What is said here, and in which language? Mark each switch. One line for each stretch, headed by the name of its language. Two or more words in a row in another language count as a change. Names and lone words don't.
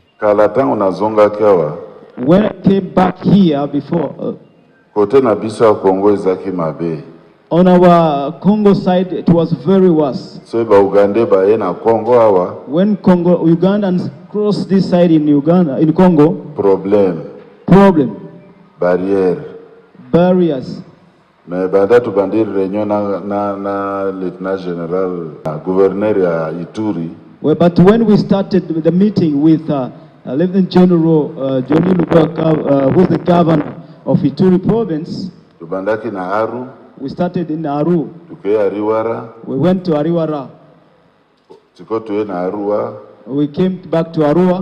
English: When I came back here before, on our Congo side, it was very worse. So When Ugandans cross this side in Congo, problem, barriers.
Swahili: Mais baada tubandiri réunion na
English: Lieutenant General
Swahili: Gouverneur ya Ituri.
English: But when we started the meeting with Lieutenant General Johnny Lubaka, who's the governor of Ituri province,
Swahili: Tubandaki na Aru.
English: We started in Aru. We went to Ariwara. We came back to Arua.